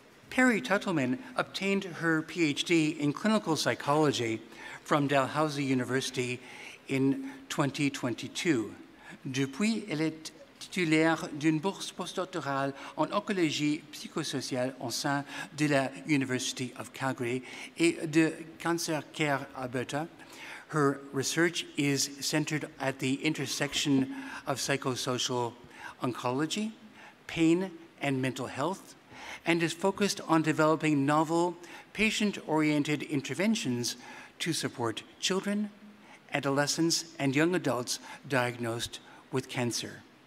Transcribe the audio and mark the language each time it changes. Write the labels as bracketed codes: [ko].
[en] Perry Tuttleman obtained her PhD in clinical psychology from Dalhousie University in 2022. [fr] Depuis, elle est titulaire d'une bourse postdoctorale en oncologie psychosociale au sein de la University of Calgary et de Cancer Care Alberta. [en] Her research is centered at the intersection of psychosocial oncology, pain, and mental health, and is focused on developing novel, patient-oriented interventions to support children, adolescents, and young adults diagnosed with cancer.